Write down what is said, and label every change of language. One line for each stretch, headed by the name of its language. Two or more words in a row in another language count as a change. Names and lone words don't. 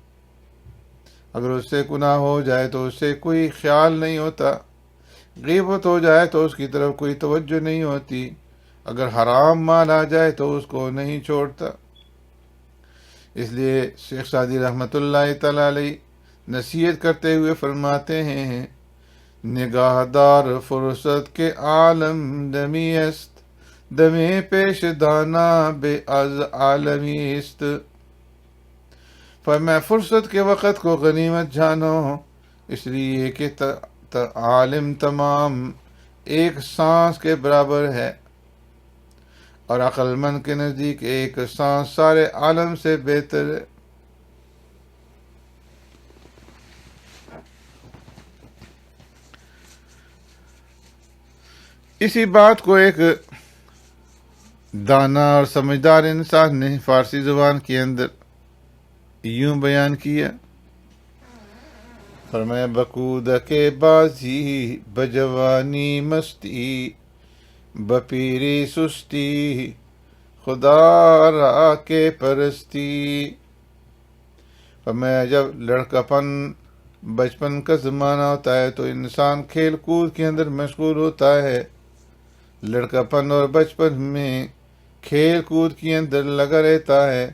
Urdu: اگر اس سے گناہ ہو جائے تو اس سے کوئی خیال نہیں ہوتا، غیبت ہو جائے تو اس کی طرف کوئی توجہ نہیں ہوتی، اگر حرام مال آ جائے تو اس کو نہیں چھوڑتا. اس لیے شیخ سعدی رحمۃ اللہ تعالی علیہ نصیحت کرتے ہوئے فرماتے ہیں،
Persian: نگاہ دار فرصت کے عالم دمی است، دمی پیش دانا بے از عالمی است.
Urdu: فرمایا فرصت کے وقت کو غنیمت جانو، اس لیے کہ عالم تمام ایک سانس کے برابر ہے اور عقل مند کے نزدیک ایک سانس سارے عالم سے بہتر ہے. اسی بات کو ایک دانا اور سمجھدار انسان نے فارسی زبان کے اندر یوں بیان کیا، فرمایا
Persian: بکودک بازی بجوانی مستی بپیری سستی خدا را کے پرستی.
Urdu: فرمایا جب بچپن کا زمانہ ہوتا ہے تو انسان کھیل کود کے اندر مشغول ہوتا ہے، لڑکا پن اور بچپن میں کھیل کود کے اندر لگا رہتا ہے.